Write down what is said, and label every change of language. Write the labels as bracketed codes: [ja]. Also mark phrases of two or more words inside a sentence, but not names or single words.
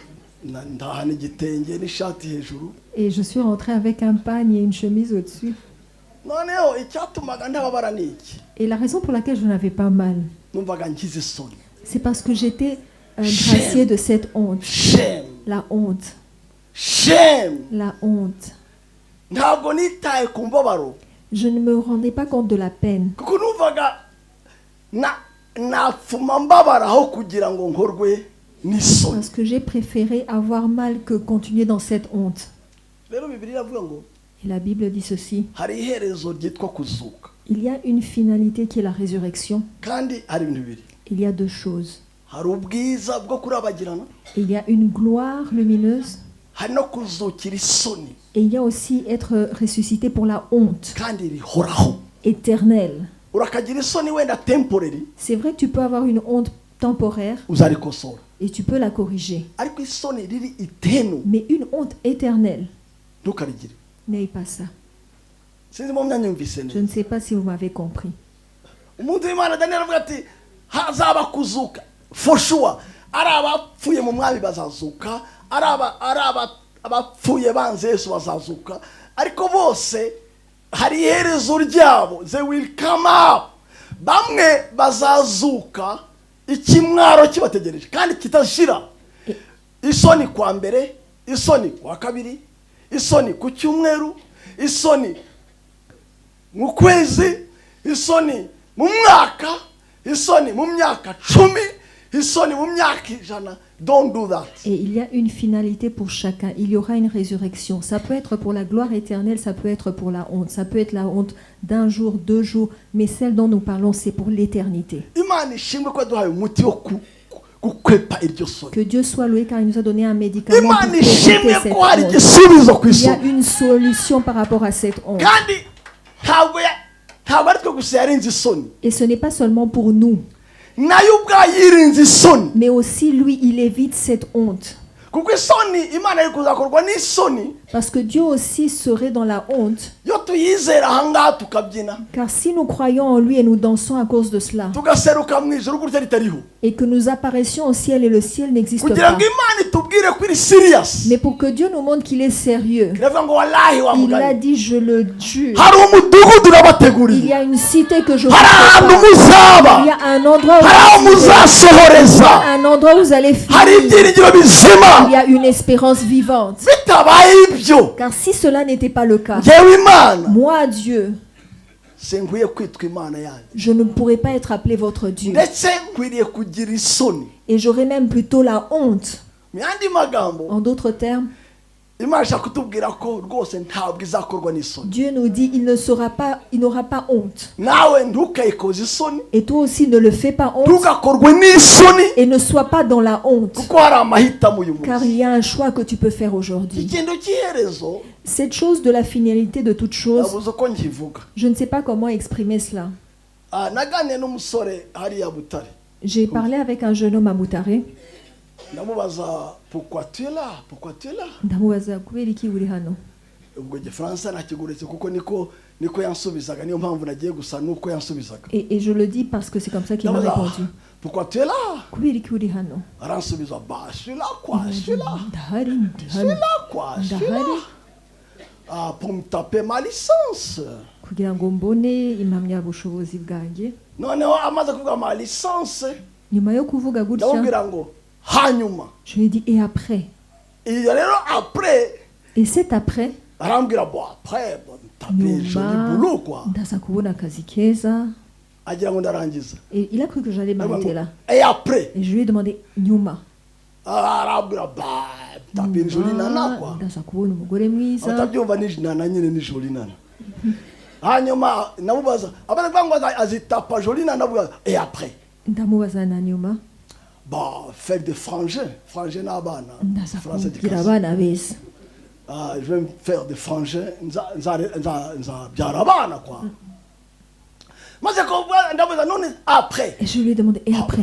[fr] Et je suis rentrée avec un pagne et une chemise au-dessus. Et la raison pour laquelle je n'avais pas mal, c'est parce que j'étais graciée de cette honte. La honte. [en] Shame. [fr] La honte. [rw] Ntabwo nitaye ku mbabaro. [fr] Je ne me rendais pas compte de la peine. [rw] Kuko numvaga nafuma mbabara aho kugira ngo nkorwe n'isoni. [fr] Parce que j'ai préféré avoir mal que continuer dans cette honte. [rw] Rero Bibiliya iravuga ngo [fr] Et la Bible dit ceci. [rw] hari iherezo ryitwa kuzuka. [fr] Il y a une finalité qui est la résurrection. [rw] Kandi hari ibintu bibiri. [fr] Il y a deux choses. [rw] Hari ubwiza bwo kurabagirana. [fr] Il y a une gloire lumineuse. [rw] Hari no kuzukira isoni. [fr] Et il y a aussi être ressuscité pour la honte [rw] Kandi rihoraho. [fr] éternelle. [rw] Urakagira isoni wenda temporary. [fr] C'est vrai que tu peux avoir une honte temporaire [rw] Uzarikosora. [fr] et tu peux la corriger. [rw] Ariko isoni riri itenu. [fr] Mais une honte éternelle, [rw] Ntukarigire. [fr] n'ayez pas ça. [rw] Sinzi mu myanyumvise [fr] Je [rw] neza. [fr] ne sais pas si vous m'avez compris. [rw] Umuntu w'Imana Daniel avuga ati hazaba kuzuka [en] for sure. [rw] Ari abapfuye mu mwami bazazuka, ari abapfuye banze Yesu bazazuka, ariko bose hari iherezo ryabo. [en] They will come up. [rw] Bamwe bazazuka ikimwaro kibategereje kandi kitashira. Isoni kwa mbere, isoni kwa kabiri, isoni ku cyumweru, isoni mu kwezi, isoni mu mwaka, isoni mu myaka 10, isoni mu myaka 100. [en] Don't do that. [fr] Et il y a une finalité pour chacun. Il y aura une résurrection. Ça peut être pour la gloire éternelle, ça peut être pour la honte. Ça peut être la honte d'un jour, 2 jours, mais celle dont nous parlons, c'est pour l'éternité. [rw] Imana ishimwe ko duhaye umuti wo gukwepa iryo soni. [fr] Que Dieu soit loué car il nous a donné un médicament pour [rw] Imana [fr] éviter [rw] ishimwe [fr] cette [rw] ko hari [fr] honte. [rw] igisubizo ku [fr] Il y a [rw] isoni. [fr] une solution par rapport à cette honte. [rw] Kandi ntabwo ari twe gusa yarinze isoni. [fr] Et ce n'est pas seulement pour nous, [rw] Nayo ubwayo yirinze isoni. [fr] mais aussi lui, il évite cette honte. [rw] Kuko isoni Imana iri kuzakorwa n'isoni. [fr] Parce que Dieu aussi serait dans la honte. [rw] Yo tuyizera ahangaha tukabyina. [fr] Car si nous croyons en lui et nous dansons à cause de cela, [rw] Tugaseruka mu ijuru gutya ritariho. [fr] et que nous apparaissions au ciel et le ciel n'existe [rw] Kugira [fr] pas, [rw] ngo Imana itubwire ko iri serious. [fr] mais pour que Dieu nous montre qu'il est sérieux, [rw] Iravuga ngo wallahi wa [fr] il a [rw] mugani. [fr] dit, je le jure, [rw] Hari umudugudu [fr] il [rw] urabateguriye. [fr] y a une cité que je vous [rw] Hari ahantu [fr] prépare. [rw] muzaba. [fr] Il y a un endroit où [rw] Hari aho [fr] vous allez, [rw] muzasohoreza. [fr] un endroit où vous allez [rw] Hari [fr] finir. [rw] ibyiringiro bizima. [fr] Il y a une espérance vivante. [rw] Bitabaye ibyo. [fr] Car si cela n'était pas le cas, [rw] Njyewe Imana [fr] moi, Dieu, [rw] sinkwiye kwitwa Imana yanyu. [fr] je ne pourrais pas être appelé votre Dieu. [rw] Ndetse nkwiriye kugira isoni. [fr] Et j'aurais même plutôt la honte. [rw] Mu yandi magambo [fr] En d'autres termes, [rw] Imana ishaka kutubwira ko rwose ntabwo izakorwa n'isoni. [fr] Dieu nous dit, il n'aura pas honte. [rw] Nawe ntukayikoze isoni. [fr] Et toi aussi, ne le fais pas honte. [rw] Ntugakorwe n'isoni. [fr] Et ne sois pas dans la honte. [rw] Kuko hari amahitamo uyu [fr] Car [rw] munsi. [fr] il y a un choix que tu peux faire aujourd'hui. [rw] Ikintu cy'iherezo [fr] Cette chose de la finalité de toute chose, [rw] nabuze uko nkivuga. [fr] je ne sais pas comment exprimer cela. [rw] Naganiriye n'umusore hariya Butare. [fr] J'ai parlé avec un jeune homme à Moutaré. [rw] Ndamubaza [fr] pourquoi tu es là? Pourquoi tu es là? [rw] Ndamubaza kubera iki uri hano. Ubwo Igifaransa nakiguretse kuko niko yansubizaga, niyo mpamvu nagiye gusa nuko yansubizaga. [fr] Et je le dis parce que c'est comme ça qu'il m'a [rw] Ndamubaza, [fr] répondu. pourquoi tu es là? [rw] Kubera iki uri hano. Aransubiza, [fr] bah je suis là quoi, je suis là. [rw] Ndahari, [fr] Je suis [rw] ndahari. [fr] là quoi, je suis là. [rw] Ndahari. [fr] Pour me taper ma licence. [rw] Kugira ngo mbone impamyabushobozi bwanjye. Noneho amaze kuvuga [fr] ma licence, [rw] Nyuma yo kuvuga gutya, ndamubwira ngo hanyuma. [fr] je lui ai dit et après. [rw] Iyo rero après, [fr] Et c'est après, arambwira bon après, bon taper joli [rw] nyuma [fr] boulot quoi. [rw] ndaza kubona akazi keza. Agira ngo ndarangiza. [fr] Et il a cru que j'allais m'arrêter là. Et après, Et je lui ai demandé nyuma. arambwira bah taper joli nana quoi. [rw] Ndaza kubona umugore mwiza. Atabyumva ni nana nyine ni [fr] joli nana. [rw] Hanyuma namubaza, abana bangu azitapa [fr] joli nana [rw] navuga [fr] et après. [rw] Ndamubaza na nyuma. [fr] Bah faire des frangins n'abana. [rw] Ndaza [fr] Français de [rw] kugira [fr] classe. [rw] abana beza. [fr] Je vais me faire des frangins, [rw] nza byara abana quoi. Maze ko ndamubaza none après. [fr] Et je lui ai demandé et après.